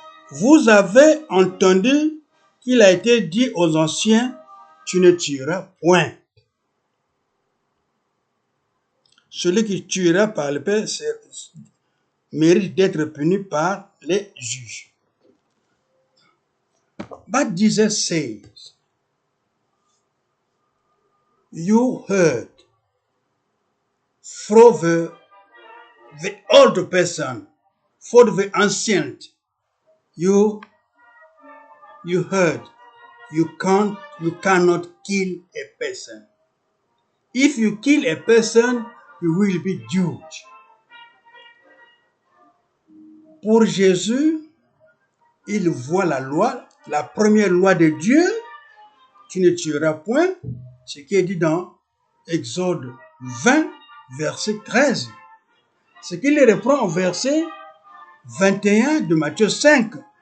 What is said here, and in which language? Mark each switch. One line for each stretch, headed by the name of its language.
French: Vous avez entendu qu'il a été dit aux anciens, tu ne tueras point. Celui qui tuera par le Père mérite d'être puni par les juges.
English: But Jesus says, you heard from the old person, for the ancient, you heard, you cannot kill a person. If you kill a person, you will be judged.
French: Pour Jésus, il voit la loi, la première loi de Dieu, tu ne tueras point, ce qui est dit dans Exode 20, verset 13. Ce qu'il reprend au verset 21 de Matthieu 5.